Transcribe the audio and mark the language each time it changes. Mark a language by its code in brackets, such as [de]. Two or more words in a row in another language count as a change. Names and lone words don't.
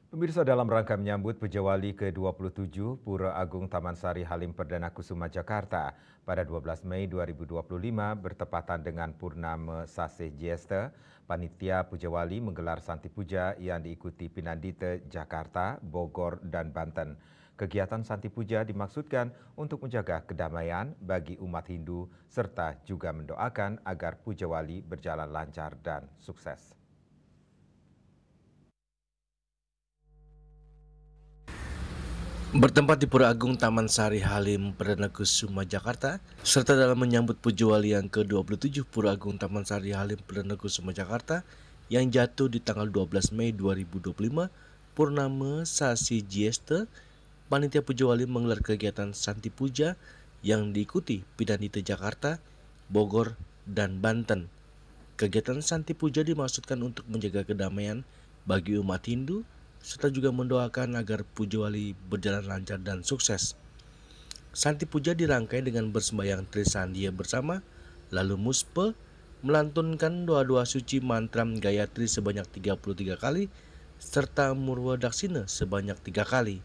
[id] Pemirsa, dalam rangka menyambut Pujawali ke-27 Pura Agung Taman Sari Halim Perdana Kusuma Jakarta pada 12 Mei 2025 bertepatan dengan Purnama Sasih Jyesta, Panitia Pujawali menggelar Santi Puja yang diikuti Pinandita Jakarta, Bogor, dan Banten. Kegiatan Santi Puja dimaksudkan untuk menjaga kedamaian bagi umat Hindu serta juga mendoakan agar Pujawali berjalan lancar dan sukses. Bertempat di Pura Agung Taman Sari Halim Perdana Kusuma Jakarta, serta dalam menyambut Pujawali yang ke-27 Pura Agung Taman Sari Halim Perdana Kusuma Jakarta yang jatuh di tanggal 12 Mei 2025, Purnama Sasi Jyesta, Panitia Pujawali menggelar kegiatan Santi Puja yang diikuti Pinandita Jakarta, Bogor, dan Banten. Kegiatan Santi Puja dimaksudkan untuk menjaga kedamaian bagi umat Hindu serta juga mendoakan agar Pujawali berjalan lancar dan sukses. Santi Puja dirangkai dengan bersembahyang Trisandia bersama, lalu Muspe melantunkan doa-doa suci mantra Gayatri sebanyak 33 kali, serta Murwa Daksina sebanyak 3 kali.